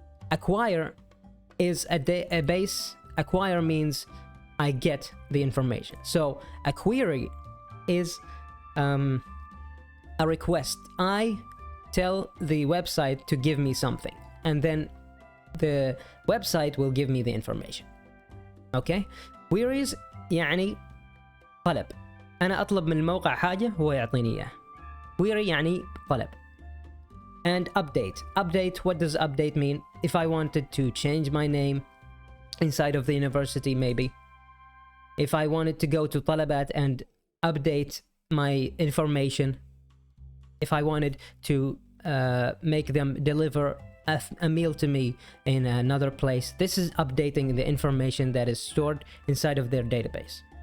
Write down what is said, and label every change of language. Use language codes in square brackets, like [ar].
[en] Acquire is a base. Acquire means I get the information. So a query is a request. I tell the website to give me something, and then the website will give me the information. Okay? [ar] Queries يعني طلب. أنا أطلب من الموقع حاجة هو يعطيني إياه. Query يعني طلب. [en] And update, what does update mean? If I wanted to change my name inside of the university, maybe if I wanted to go to Talabat and update my information, if I wanted to make them deliver a meal to me in another place, this is updating the information that is stored inside of their database.